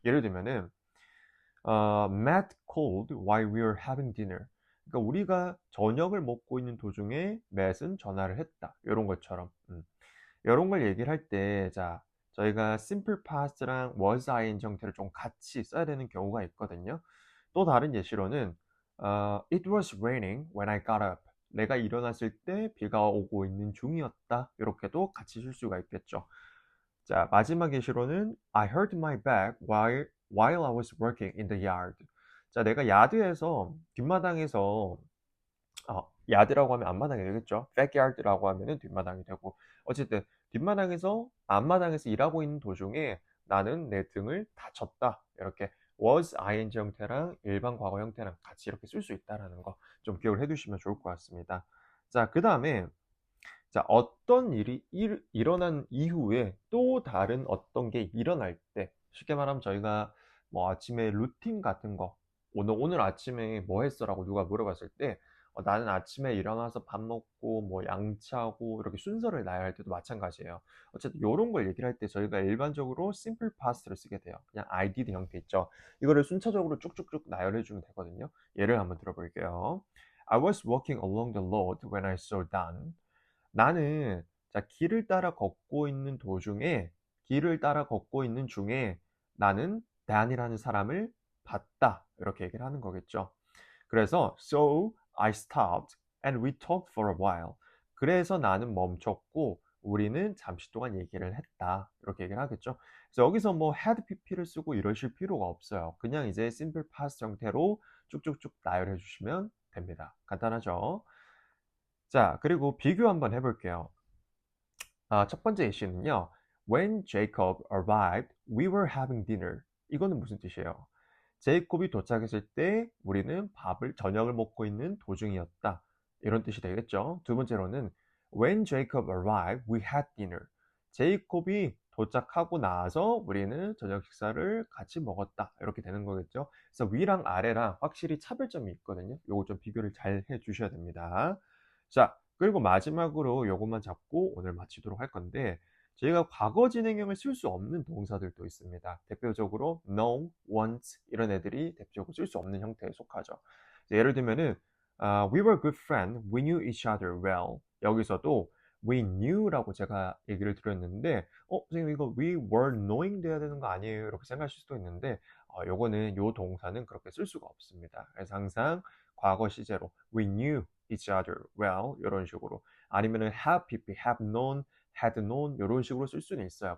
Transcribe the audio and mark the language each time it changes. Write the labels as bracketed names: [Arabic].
[Korean] 예를 들면은 [English] Matt called while we were having dinner. [Korean] 그러니까 우리가 저녁을 먹고 있는 도중에 Matt은 전화를 했다. 이런 것처럼. 이런 걸 얘기를 할 때, 자, 저희가 simple past랑 was ing 형태를 좀 같이 써야 되는 경우가 있거든요. 또 다른 예시로는 [English] It was raining when I got up. [Korean] 내가 일어났을 때 비가 오고 있는 중이었다. 이렇게도 같이 쓸 수가 있겠죠. 자, 마지막 예시로는 [English] I hurt my back while I was working in the yard. [Korean] 자, 내가 야드에서 뒷마당에서 야드라고 하면 앞마당이 되겠죠. backyard라고 하면은 뒷마당이 되고 어쨌든 뒷마당에서 앞마당에서 일하고 있는 도중에 나는 내 등을 다쳤다. 이렇게 was ing 형태랑 일반 과거 형태랑 같이 이렇게 쓸 수 있다라는 거 좀 기억을 해 두시면 좋을 것 같습니다. 자, 그다음에 자, 어떤 일이 일어난 이후에 또 다른 어떤 게 일어날 때, 쉽게 말하면 저희가 뭐 아침에 루틴 같은 거, 오늘 아침에 뭐 했어? 라고 누가 물어봤을 때, 나는 아침에 일어나서 밥 먹고, 뭐 양치하고, 이렇게 순서를 나열할 때도 마찬가지예요. 어쨌든 이런 걸 얘기를 할 때 저희가 일반적으로 simple past를 쓰게 돼요. 그냥 I did 형태 있죠. 이거를 순차적으로 쭉쭉쭉 나열해 주면 되거든요. 예를 한번 들어볼게요. [English] I was walking along the road when I saw Dan. [Korean] 나는 자 길을 따라 걷고 있는 도중에 길을 따라 걷고 있는 중에 나는 dan이라는 사람을 봤다. 이렇게 얘기를 하는 거겠죠. 그래서 [English] so I stopped and we talked for a while. [Korean] 그래서 나는 멈췄고 우리는 잠시 동안 얘기를 했다. 이렇게 얘기를 하겠죠. 그래서 여기서 뭐 had pp를 쓰고 이러실 필요가 없어요. 그냥 이제 simple past 형태로 쭉쭉쭉 나열해 주시면 됩니다. 간단하죠? 자, 그리고 비교 한번 해볼게요. 첫 번째 예시는요. [English] When Jacob arrived, we were having dinner. [Korean] 이거는 무슨 뜻이에요? 제이콥이 도착했을 때 우리는 저녁을 먹고 있는 도중이었다. 이런 뜻이 되겠죠. 두 번째로는 [English] When Jacob arrived, we had dinner. [Korean] 제이콥이 도착하고 나서 우리는 저녁 식사를 같이 먹었다. 이렇게 되는 거겠죠. 그래서 위랑 아래랑 확실히 차별점이 있거든요. 요거 좀 비교를 잘 해주셔야 됩니다. 자, 그리고 마지막으로 요것만 잡고 오늘 마치도록 할 건데 저희가 과거 진행형을 쓸 수 없는 동사들도 있습니다. 대표적으로 know, want 이런 애들이 대표적으로 쓸 수 없는 형태에 속하죠. 예를 들면은 [English] we were good friends, we knew each other well. [Korean] 여기서도 we knew라고 제가 얘기를 드렸는데 선생님 이거 [English] we were knowing [Korean] 돼야 되는 거 아니에요? 이렇게 생각하실 수도 있는데 요거는 요 동사는 그렇게 쓸 수가 없습니다. 그래서 항상 과거 시제로 [English] we knew each other well [Korean] 이런 식으로 아니면은 have pp, have known, had known 이런 식으로 쓸 수는 있어요.